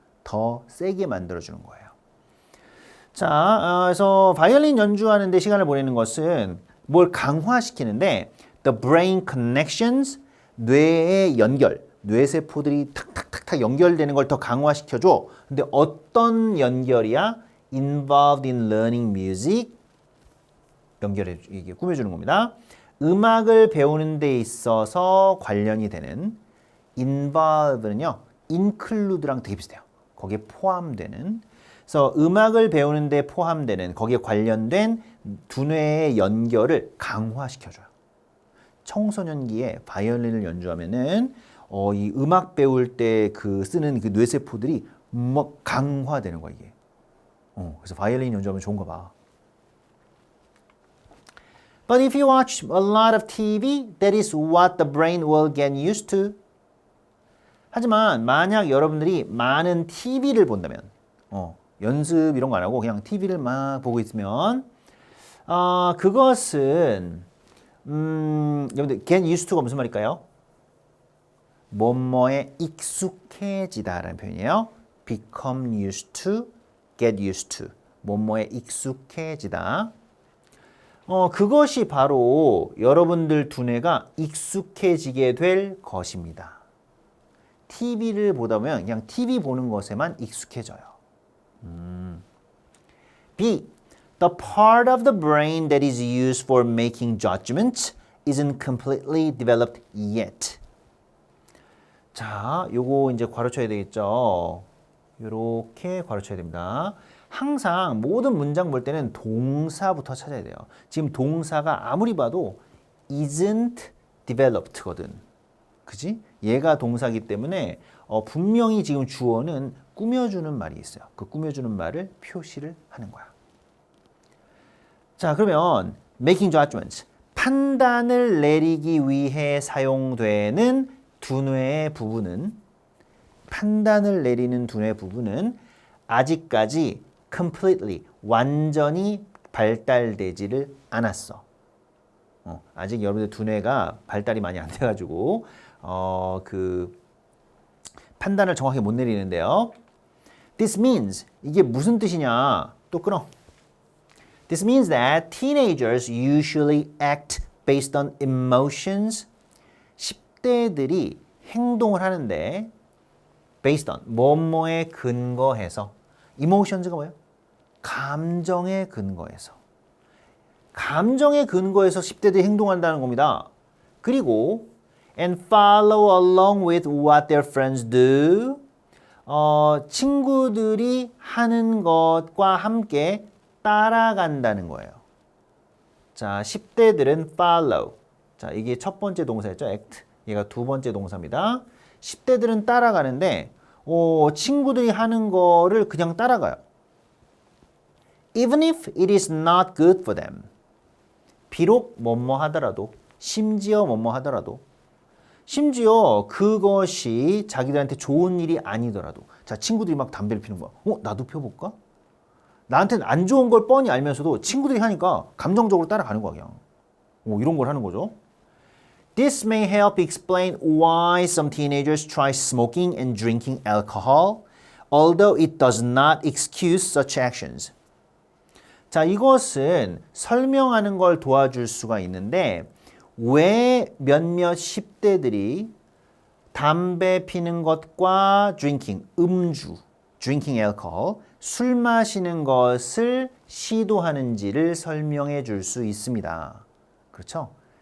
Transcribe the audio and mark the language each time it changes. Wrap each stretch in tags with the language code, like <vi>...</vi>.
<ko>더 세게 만들어주는 거예요. 자, 그래서 바이올린 연주하는 데 시간을 보내는 것은 뭘 강화시키는데</ko> <en>the brain connections,</en> <ko>뇌의 연결, 뇌세포들이 탁탁탁탁 연결되는 걸 더 강화시켜줘. 근데 어떤 연결이야?</ko> <en>Involved in learning music.</en> <ko>연결해, 이게 꾸며주는 겁니다. 음악을 배우는 데 있어서 관련이 되는 involved는요, include랑 되게 비슷해요. 거기에 포함되는. 그래서 음악을 배우는 데 포함되는, 거기에 관련된 두뇌의 연결을 강화시켜줘요. 청소년기에 바이올린을 연주하면은 이 음악 배울 때 그 쓰는 그 뇌세포들이 막 강화되는 거야, 이게. 그래서 바이올린 연주하면 좋은가 봐.</ko> <en>But if you watch a lot of TV, that is what the brain will get used to.</en> <ko>하지만 만약 여러분들이 많은 TV를 본다면, 연습 이런 거 안 하고 그냥 TV를 막 보고 있으면, 그것은 여러분들</ko> <en>get used to</en> <ko>가 무슨 말일까요? 뭐뭐에 익숙해지다라는 표현이에요.</ko> <en>become used to, get used to.</en> <ko>뭐뭐에 익숙해지다. 그것이 바로 여러분들 두뇌가 익숙해지게 될 것입니다. TV를 보다 보면 그냥 TV 보는 것에만 익숙해져요.</ko> <en>B. The part of the brain that is used for making judgments isn't completely developed yet.</en> <ko>자, 요거 이제 괄호쳐야 되겠죠. 요렇게 괄호쳐야 됩니다. 항상 모든 문장 볼 때는 동사부터 찾아야 돼요. 지금 동사가 아무리 봐도</ko> <en>isn't developed</en> <ko>거든. 그지? 얘가 동사기 때문에 분명히 지금 주어는 꾸며주는 말이 있어요. 그 꾸며주는 말을 표시를 하는 거야. 자, 그러면</ko> <en>making judgments,</en> <ko>판단을 내리기 위해 사용되는 두뇌의 부분은 판단을 내리는 두뇌 부분은 아직까지 completely 완전히 발달되지를 않았어. 아직 여러분들 두뇌가 발달이 많이 안 돼가지고 그 판단을 정확히 못 내리는데요.</ko> <en>This means</en> <ko>이게 무슨 뜻이냐? 또 끊어.</ko> <en>This means that teenagers usually act based on emotions.</en> <ko>10대들이 행동을 하는데</ko> <en>based on</en> <ko>뭐뭐에 근거해서 emotions가 뭐예요? 감정에 근거해서. 감정에 근거해서 10대들이 행동한다는 겁니다. 그리고</ko> <en>and follow along with what their friends do.</en> <ko>친구들이 하는 것과 함께 따라간다는 거예요. 자, 10대들은 follow. 자, 이게 첫 번째 동사였죠.</ko> <en>act.</en> <ko>얘가 두 번째 동사입니다. 10대들은 따라가는데 친구들이 하는 거를 그냥 따라가요.</ko> <en>Even if it is not good for them.</en> <ko>비록 뭐뭐 하더라도, 심지어 뭐뭐 하더라도, 심지어 그것이 자기들한테 좋은 일이 아니더라도. 자, 친구들이 막 담배를 피는 거야. 나도 펴볼까? 나한테는 안 좋은 걸 뻔히 알면서도 친구들이 하니까 감정적으로 따라가는 거야, 그냥. 이런 걸 하는 거죠.</ko> <en>This may help explain why some teenagers try smoking and drinking alcohol, although it does not excuse such actions.</en> <ko>자, 이것은 설명하는 걸 도와줄 수가 있는데 왜 몇몇 10대들이 담배 피는 것과 drinking, 음주,</ko> <en>drinking alcohol,</en> <ko>술 마시는 것을 시도하는지를 설명해 줄 수 있습니다. 그렇죠?</ko>